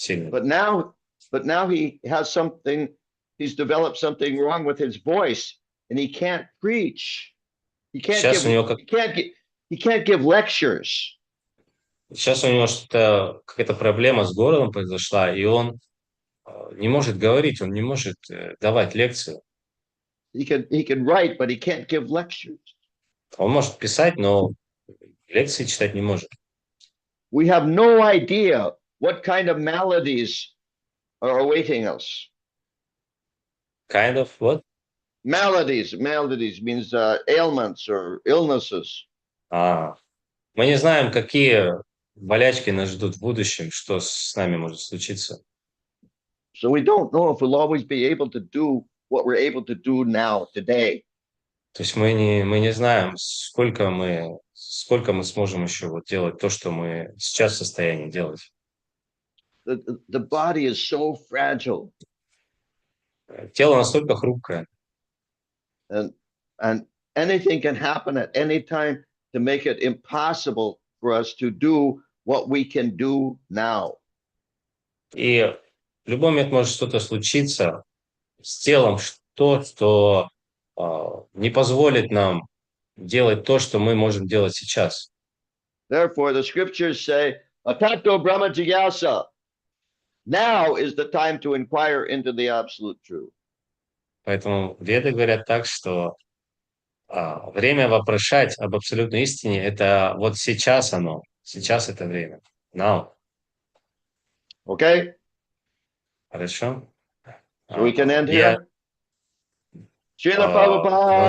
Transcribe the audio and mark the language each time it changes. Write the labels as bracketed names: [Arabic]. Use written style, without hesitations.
[English] But now he has something, he's developed something wrong with his voice and he can't preach. He can't give lectures. [Russian] Сейчас у него какая-то проблема с горлом произошла, и он не может говорить, он не может давать лекцию. [English] He can write, but he can't give lectures. [Russian] Он может писать, но лекции читать не может. [English] We have no idea what kind of maladies are awaiting us. Kind of what? Maladies means ailments or illnesses. [Russian] Мы не знаем, какие болячки нас ждут в будущем, что с нами может случиться. [English] So we don't know if we'll always be able to do what we're able to do now, today. [Russian] То есть мы не знаем, сколько мы сможем еще вот делать то, что мы сейчас в состоянии делать. [English] The body is so fragile, [Russian] Тело настолько хрупкое, [English] and anything can happen at any time to make it impossible for us to do what we can do now. [Russian] и в любой момент может что-то случиться с телом, что не позволит нам делать то, что мы можем делать сейчас. [English] Therefore, the scriptures say, [Sanskrit] Atato Brahma Jigyasa. [English] Now is the time to inquire into the absolute truth. [Russian] Поэтому веды говорят так, что время вопрошать об абсолютной истине — это вот сейчас оно, сейчас это время. [English] Now. Okay? [Russian] Хорошо? [English] So we can end [Russian] Я- [English] here. Srila Prabhupada